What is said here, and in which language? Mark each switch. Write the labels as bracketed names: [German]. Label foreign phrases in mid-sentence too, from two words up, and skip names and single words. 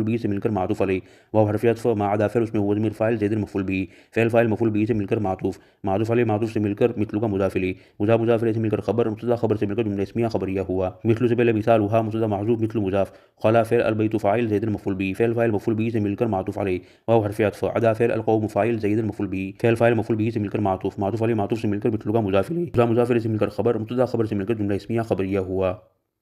[Urdu] به سے مل کر معطوف علیہ واو حرف عطف [Arabic] ما عدا [Urdu] فعل اس میں ہوا ضمیر فاعل زید مفعول به فعل مفعول به سے مل کر معطوف علیہ معطوف سے مل کر مثل کا مضاف الیہ مضاف الیہ سے مل کر خبر مبتدا خبر سے مل کر جملہ اسمیہ خبریہ ہوا مثل سے پہلے مثال ہوا مبتدا معذوف مثل مضاف خلا فعل البیت فاعل زید مفعول به فعل مفعول به سے مل کر معطوف علیہ واو حرف عطف عدا فعل القوم فاعل زید مفعول به فعل مفعول به سے مل کر معطوف علیہ معطوف سے مل کر مثل کا مضاف الیہ سے مل کر خبر مبتدا خبر سے مل کر جملہ اسمیہ خبریہ ہوا